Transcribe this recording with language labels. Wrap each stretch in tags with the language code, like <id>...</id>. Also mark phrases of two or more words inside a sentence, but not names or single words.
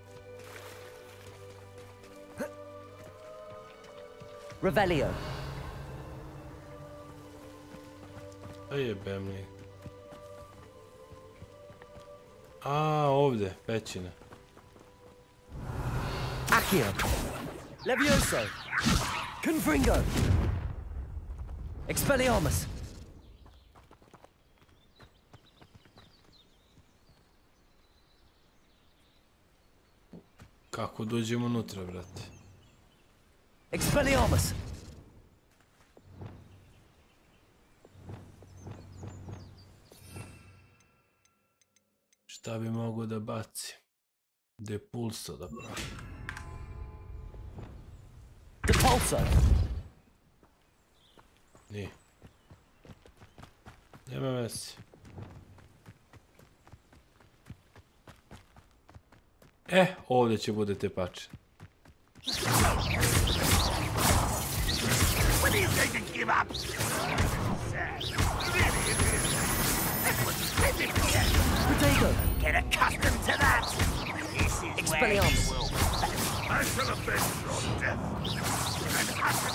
<bs>Revelio. A jebem li. A, ovdje, pećina. Accio. Levioso. Confringo. Expelliarmus. Kako dođemo unutra, brate? Expelliarmus! Šta bi mogo da baci? Depulso da pravi. Depulso! Nije. Nema veze. Ovdje će bude tepače.</bs> <en>Get accustomed to that. This is where you will be. I shall avenge your death.</en>